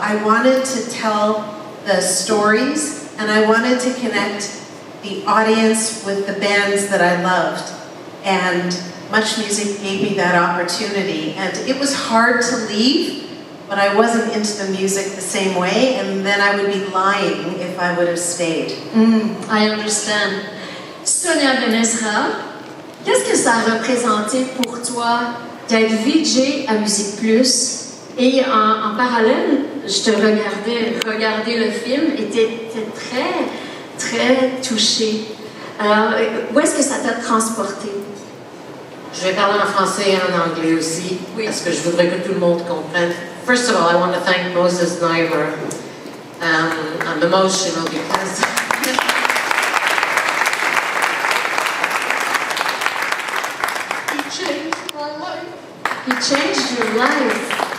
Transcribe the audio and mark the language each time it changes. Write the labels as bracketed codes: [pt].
[en] I wanted to tell the stories, and I wanted to connect the audience with the bands that I loved. And MuchMusic gave me that opportunity. And it was hard to leave, but I wasn't into the music the same way, and then I would be lying if I would have stayed. I understand. [fr] Sonia Benesra, qu'est-ce que ça a représenté pour toi d'être VJ à Musique Plus? Et en parallèle, je te regardais le film et t'étais très, très touchée. Alors, où est-ce que ça t'a transporté? Je vais parler en français et en anglais aussi, parce que je voudrais que tout le monde comprenne. [en] First of all, I want to thank Moses Neimer. I'm emotional because he changed my life. He changed your life.